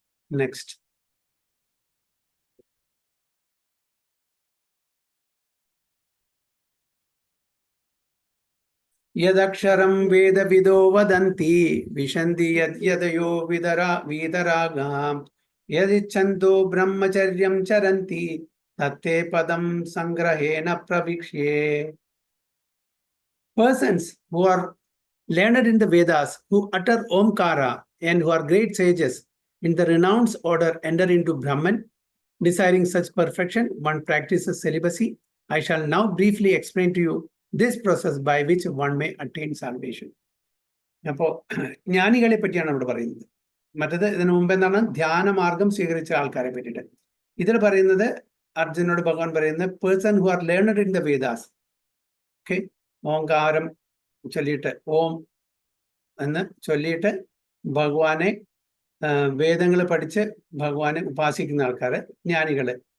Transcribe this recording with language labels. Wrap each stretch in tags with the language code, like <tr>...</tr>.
<sa>Next, യദക്ഷരം വേദവിദോ വദന്തി വിശന്തി യദ്യതയോ വീതരാഗാം യദിച്ഛന്തോ ബ്രഹ്മചര്യം ചരന്തി തത്തേ പദം സംഗ്രഹേണ പ്രവിക്ഷ്യേ.</sa> <en>Persons who are learned in the Vedas, who utter Omkara, and who are great sages in the renounced order, enter into Brahman. Desiring such perfection, one practices celibacy. I shall now briefly explain to you this process by which one may attain salvation.</en> <ml>അപ്പോൾ ജ്ഞാനികളെ പറ്റിയാണ് ഇവിടെ പറയുന്നത്. മറ്റത് ഇതിനു മുമ്പ് എന്താണ്? ധ്യാനമാർഗം സ്വീകരിച്ച ആൾക്കാരെ പറ്റിയിട്ട്. ഇതിൽ പറയുന്നത്, അർജുനോട് ഭഗവാൻ പറയുന്നത്,</ml> <en>Person who are learned in the Vedas.</en> <ml>Okay, ഓംകാരം ചൊല്ലിയിട്ട്, ഓം എന്ന് ചൊല്ലിയിട്ട് ഭഗവാനെ, വേദങ്ങൾ പഠിച്ച് ഭഗവാനെ ഉപാസിക്കുന്ന ആൾക്കാർ, ജ്ഞാനികള്.</ml>